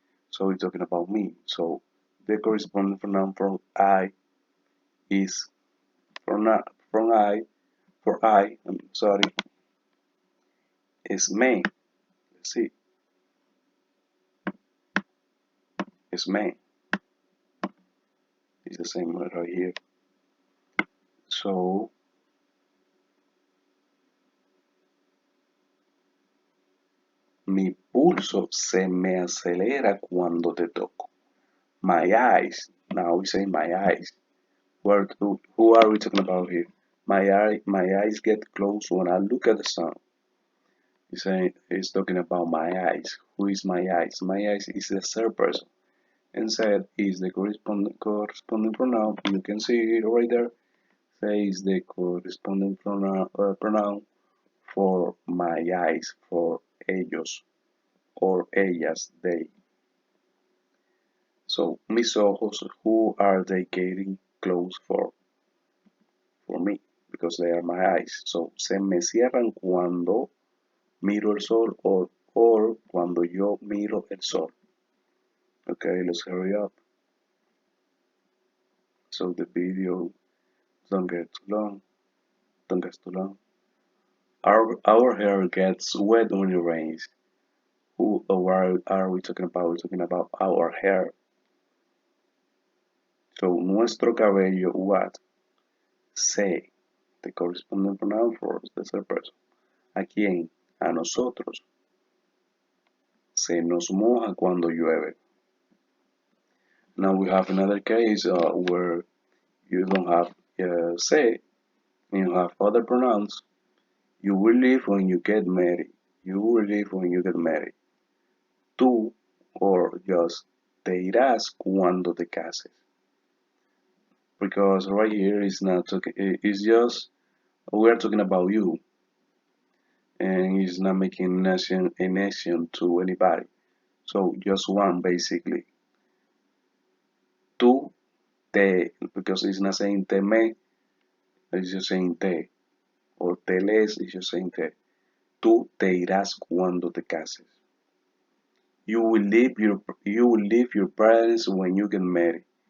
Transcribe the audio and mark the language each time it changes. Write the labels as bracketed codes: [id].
[en] So we're talking about me. So the corresponding pronoun for I is from I for I. I'm sorry, is me. Let's see, is me. It's the same word right here. [es] So mi pulso se me acelera cuando te toco. [en] My eyes. Now we say my eyes. Who are we talking about here? My eyes get closed when I look at the sun. He's talking about my eyes. Who is my eyes? My eyes is the third person. And said is the corresponding pronoun. You can see it right there. Say is the corresponding pronoun for my eyes, for ellos or ellas, they. So [es] mis ojos, [en] who are they getting close for me? Because they are my eyes. [es] So se me cierran cuando miro el sol or cuando yo miro el sol. [en] Okay, let's hurry up. So the video don't get too long. Don't get too long. Our hair gets wet when it rains. Who or what are we talking about? We're talking about our hair. So [es] nuestro cabello, [en] what? Se, the corresponding pronoun for the third person. [es] ¿A quién? A nosotros. Se nos moja cuando llueve. [en] Now we have another case where you don't have se, and you have other pronouns. You will leave when you get married. You will leave when you get married. [es] Tú, [en] or just [es] te irás cuando te cases. [en] Because right here is not talking. It's just we are talking about you, and he's not making a nation to anybody. So just one basically. Tú te, because it's not saying te me, it's just saying te. Or te les, it's just saying te. [es] Tú te irás cuando te cases. [en] You will leave your parents when you get married.